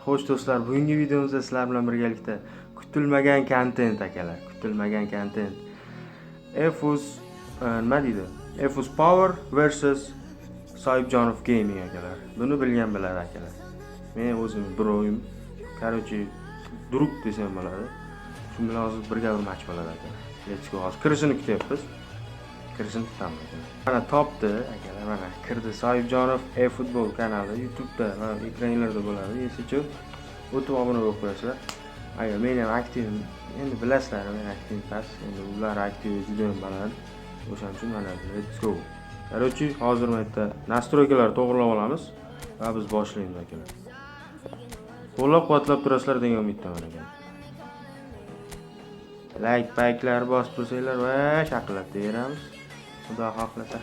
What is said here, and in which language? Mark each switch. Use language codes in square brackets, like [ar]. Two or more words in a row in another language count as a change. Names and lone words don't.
[uz] Xo'sh do'stlar, bugungi videomizda sizlar bilan birgalikda kutilmagan kontent akalar, kutilmagan kontent. Efus nima deydi? Efus Power versus Soyibjonov Gaming akalar. Buni bilgan biladi akalar. Men o'zim bir o'yin, короче, druk desam bo'ladi. Shu bilan hozir birga bir match bo'ladi akalar. [en] Let's go. [uz] Hozir kirishini kutyapmiz. Kirishini kutamiz akalar. Mana topdi akalar, mana kirdi. Soyibjonov eFootball kanali YouTube'da va ekranlarda bo'ladi. Esichu o'tib obuna bo'lib qo'yasizlar. Agar men ham aktiv, endi bilasizlar, men aktiv emas. Endi ular aktiv juda ham baland. O'shaning uchun mana [en] let's go. [uz] Короче, hozir bu yerda настройкалар to'g'rilab olamiz va biz boshlaymiz akalar. Qo'llab-quvvatlab turasizlar degan umiddaman akalar. Like payklar bosib tursanglar va shaqillatib beramiz. Xudo xohlasa.